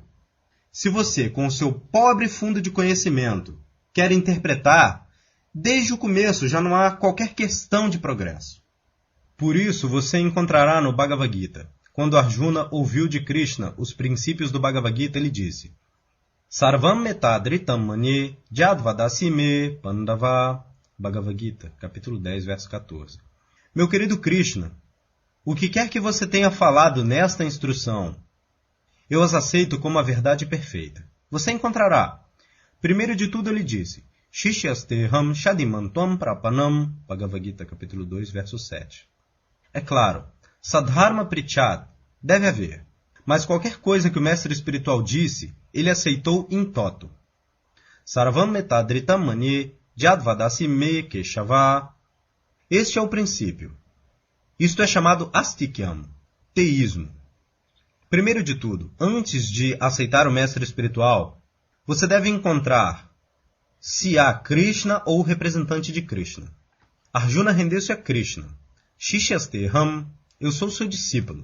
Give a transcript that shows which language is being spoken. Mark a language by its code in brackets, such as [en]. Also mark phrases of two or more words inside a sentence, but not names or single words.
[pt] Se você, com o seu pobre fundo de conhecimento, quer interpretar, desde o começo já não há qualquer questão de progresso. Por isso você encontrará no Bhagavad Gita, quando Arjuna ouviu de Krishna os princípios do Bhagavad Gita, ele disse: [sa] Sarvam metadritam manye jadvadasi me pandava. [pt] Bhagavad Gita, capítulo 10, verso 14. Meu querido Krishna, o que quer que você tenha falado nesta instrução, eu as aceito como a verdade perfeita. Você encontrará. Primeiro de tudo ele disse: [sa] Shishyasteham shadimantam prapanam. [pt] Bhagavad Gita, capítulo 2, verso 7. É claro, [sa] Sadharma Prichad [pt] deve haver, mas qualquer coisa que o mestre espiritual disse, ele aceitou [la] in toto. [sa] Sarvam metadritam manye jadvadasi me keshava. [pt] Este é o princípio. Isto é chamado astikyam, teísmo. Primeiro de tudo, antes de aceitar o mestre espiritual, você deve encontrar se há Krishna ou o representante de Krishna. Arjuna rendeu-se a Krishna. Shishyasteham, eu sou seu discípulo.